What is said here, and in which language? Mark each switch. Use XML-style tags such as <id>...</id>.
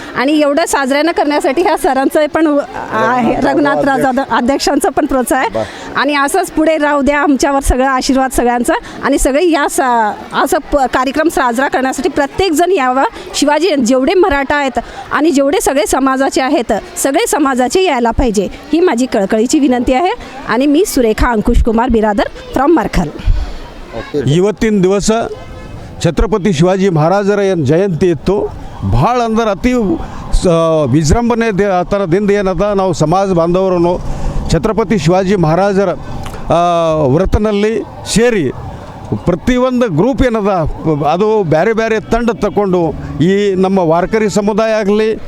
<mr>आणि एवढं साजऱ्यानं करण्यासाठी ह्या सरांचं पण आहे, रघुनाथ राजा अध्यक्षांचं पण प्रोत्साह आहे. आणि असंच पुढे राहू द्या आमच्यावर सगळं आशीर्वाद सगळ्यांचा. आणि सगळे असं कार्यक्रम साजरा करण्यासाठी प्रत्येकजण यावं. शिवाजी जेवढे मराठा आहेत आणि जेवढे सगळे समाजाचे आहेत सगळे समाजाचे यायला पाहिजे ही माझी कळकळीची विनंती आहे. आणि मी सुरेखा अंकुश कुमार बिरादर ಫ್ರಮ್ ಮರ್ಕಲ್.</mr> <kn>ಇವತ್ತಿನ ದಿವಸ ಛತ್ರಪತಿ ಶಿವಾಜಿ ಮಹಾರಾಜರ ಏನು ಜಯಂತಿ ಇತ್ತು ಭಾಳ ಅಂದ್ರೆ ಅತಿ ವಿಜೃಂಭಣೆ ಥರದಿಂದ ಏನದ ನಾವು ಸಮಾಜ ಬಾಂಧವರನ್ನು ಛತ್ರಪತಿ ಶಿವಾಜಿ ಮಹಾರಾಜರ ವ್ರತನಲ್ಲಿ ಸೇರಿ ಪ್ರತಿಯೊಂದು ಗ್ರೂಪ್ ಏನದ ಅದು ಬೇರೆ ಬೇರೆ ತಂಡ ತಗೊಂಡು ಈ ನಮ್ಮ ವಾರ್ಕರಿ ಸಮುದಾಯ ಆಗಲಿ</kn>